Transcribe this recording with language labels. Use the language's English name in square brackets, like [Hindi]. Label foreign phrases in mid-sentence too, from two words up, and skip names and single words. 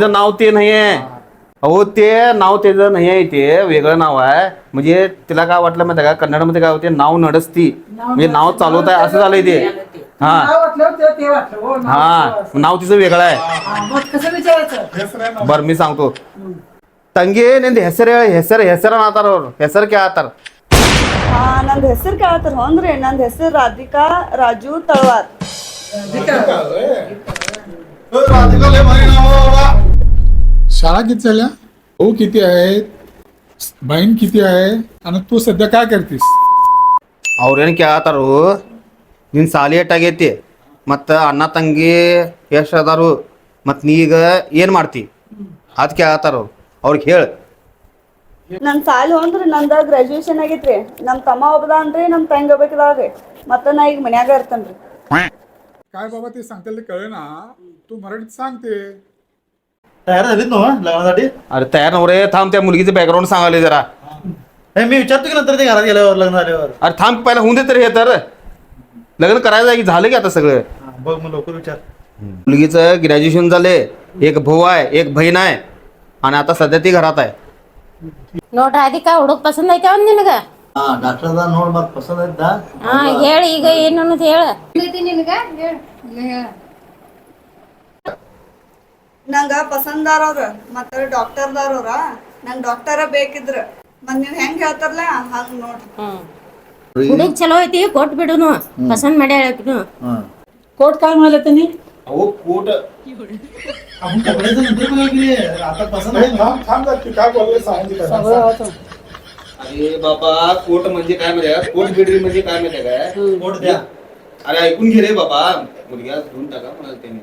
[Marathi] तिचं नाव ते नाहीये अहो ते नाव त्याचं नाही आहे ते वेगळं नाव आहे म्हणजे तिला काय वाटलं माहिती का कन्नडमध्ये काय होते नाव नडस्ती म्हणजे नाव चालवत आहे असं झालंय ते हा नाव वाटलं ते वाटलं हो, नाव हा वाटलं. नाव तिचं वेगळं आहे हा, मग कसं विचारायचं बर मी सांगतो [Kannada] ತಂಗಿ ನಿಂದ ಹೆಸರ ಆತಾರ ಅವ್ರು ಹೆಸರು ಕೇಳತ್ತಾರ ಹಾ ನಂದ್ ಹೆಸರು ಕೇಳತ್ತಾರ ಹೋನ್ರಿ ನಂದ್ ಹೆಸರು ರಾಧಿಕಾ ರಾಜು ತಳವಾರ್ [Marathi] राधिका लय भारी नाव आहे बाबा. शाळा किती झाल्या भाऊ किती आहेत बहीण किती आहे आणि तू सध्या काय करतीस [Kannada] ಅವ್ರೇನು ಕೇಳತ್ತಾರು ನಿನ್ನ ಸಾಲಿ ಎಟ್ಟಾಗೈತಿ ಮತ್ತು ಅಣ್ಣ ತಂಗಿ ಎಷ್ಟು ಅದಾರು ಮತ್ತು ನೀ ಈಗ ಏನು ಮಾಡ್ತಿ ಅದು ಕೇಳತ್ತಾರ ಅವ್ರಿಗೆ ಹೇಳು ನನ್ ಸಾಲಿ ಹೋನ್ರಿ ನಂದ ಗ್ರಾಜುಯೇಷನ್ ಆಗೈತ್ರಿ ನಮ್ ತಮ್ಮ ಒಬ್ಬದಾನ್ರಿ ನಮ್ ತಂಗಿ ಒಬ್ಬಕಿದಾಳ್ರಿ ಮತ್ತ ನಾ ಈಗ ಮನ್ಯಾಗ ಇರ್ತೇನ್ರಿ [Marathi] काय बाबा ते सांगतील ते कळे ना तू मराठीत सांगते तयार झालीत ना लग्नासाठी अरे तयार नवरे थांब त्या मुलगीचं बॅकग्राऊंड सांगाले जरा हे मी विचारतो की नंतर ते घरात गेल्यावर लग्न झाल्यावर. अरे थांब पहिला होऊन दे तरी हे तर लग्न करायचं आहे की झालं की आता सगळं हा, बघ मग लवकर विचार. मुलगीचं ग्रॅज्युएशन झाले एक भाऊ आहे एक बहीण आहे आणि आता सध्या ती घरात आहे [Kannada] ನೋಡ್ ರಾಧಿಕಾ ಹುಡುಗ ಪಸಂದ್ ಐತೆ ಒಂದ್ ನಿನಗ ಹಾ ಡಾಕ್ಟರ್ ಅದ ನೋಡ್ ಮತ್ ಪಸಂದ್ ಆಯ್ತಾ ಹಾ ಹೇಳ ಈಗ ಏನು ಅನ್ನೋದು ಹೇಳ ನಿನಗ ಹೇಳ ನಂಗ ಪಸಂದಾರವ್ರ ಮತ್ತ ಡಾಕ್ಟರ್ದಾರವ್ರ ನಂಗ್ ಡಾಕ್ಟರ ಬೇಕಿದ್ರ ಮತ್ ನೀವ್ ಹೆಂಗ್ ಹೇಳ್ತಾರಲ್ಲ ಹಂಗ್ ನೋಡ್ರಿ ಹುಡುಗ ಚಲೋ ಐತಿ ಕೊಟ್ ಬಿಡುನು ಪಸಂದ್ ಮಾಡಿ ಹೇಳಕಿನು [Marathi] कोर्ट काय म्हणाले त्यांनी अहो कोट आपण कपड्याचं नंतर बघा की आता पसंत आहे ना. थांब थांब की काय बोलले सांगते सगळं होतं. अरे बाबा कोट म्हणजे काय माहिती आहे कोट बिडरी म्हणजे काय माहिती आहे काय कोट द्या. अरे ऐकून घे रे बाबा मुलगा धुवून टाका म्हणाल त्यांनी